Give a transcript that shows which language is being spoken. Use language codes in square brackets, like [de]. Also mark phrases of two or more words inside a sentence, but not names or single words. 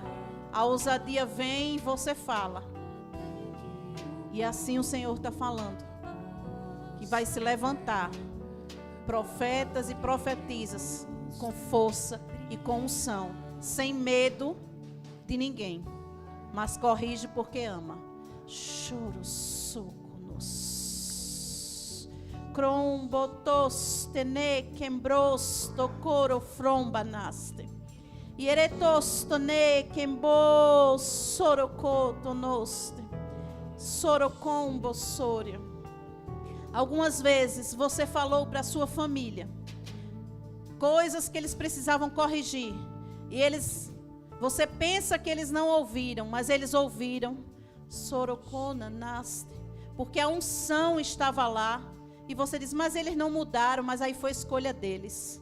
[pt] A ousadia vem e você fala. E assim o Senhor está falando. Que vai se levantar profetas e profetisas com força e com unção, sem medo de ninguém, mas corrige porque ama. Choro soconos. Crombotos tene quembros tocoro frombanaste. Ieretos tone quembo sorocotonoste. Sorocombo soria. Algumas vezes você falou para a sua família coisas que eles precisavam corrigir. E você pensa que eles não ouviram, mas eles ouviram. Sorocona naste. Porque a unção estava lá. E você diz, mas eles não mudaram, mas aí foi escolha deles.